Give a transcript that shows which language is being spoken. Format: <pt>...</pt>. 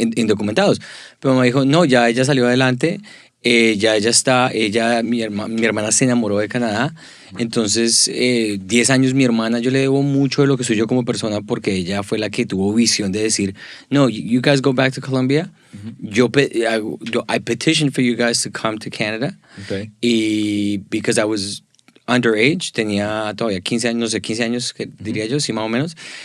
<es>indocumentados. Pero mamá dijo, no, ya ella salió adelante, mi hermana se enamoró de Canadá. Entonces, 10 años mi hermana, yo le debo mucho de lo que soy yo como persona porque ella fue la que tuvo visión de decir, no,</es> <en>you guys go back to Colombia. I petitioned for you guys to come to Canada. Ok.</en> <es>Y</es> <en>because I was underage,</en> <es>tenía todavía 15 años, no sé, 15 años, que diría yo, sí, más o menos.</es>